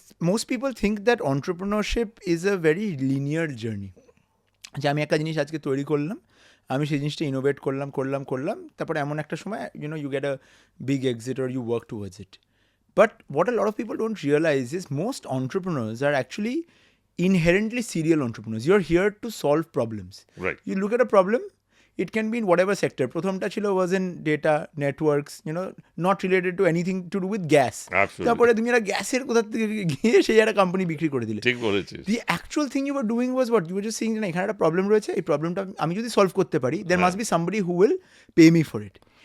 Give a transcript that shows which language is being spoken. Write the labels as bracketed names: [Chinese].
[English] Most people think that entrepreneurship is a very linear journey. [Bangla] যে আমি একটা জিনিস আজকে তৈরি করলাম, আমি সেই জিনিসটা ইনোভেট করলাম, তারপরে এমন একটা সময় you get a big exit or you work towards it. [English] But what a lot of people don't realize is most entrepreneurs are actually inherently serial entrepreneurs. You're here to solve problems. Right. You look at a problem, it can be in whatever sector. প্রথমটা ছিল was in data, networks, not related to anything to do with gas. Absolutely. [Bangla] তারপরে তুমি একটা গ্যাসের কোথা থেকে গিয়ে সেই একটা কোম্পানি বিক্রি করে দিলে। ঠিক বলেছিস। [English] The actual thing you were doing was what? You were just saying না এখানে একটা problem রয়েছে, এই প্রবলেমটা আমি যদি সলভ করতে পারি, there must be somebody who will pay me for it.